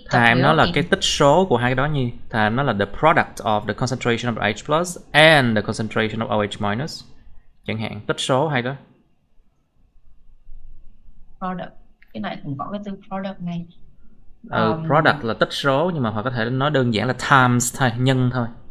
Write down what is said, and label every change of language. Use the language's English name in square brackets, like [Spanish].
[Vietnamese] Time nó là cái tích số của hai cái đó nhi. [English] Time [Vietnamese] nó là [English] the product of the concentration of H plus and the concentration of OH minus. [Vietnamese] Chẳng hạn tích số hay đó. [English] Product. [Vietnamese] Cái này cũng có cái từ product này. Product là tích số, nhưng mà họ có thể nói đơn giản là times thôi, nhân thôi.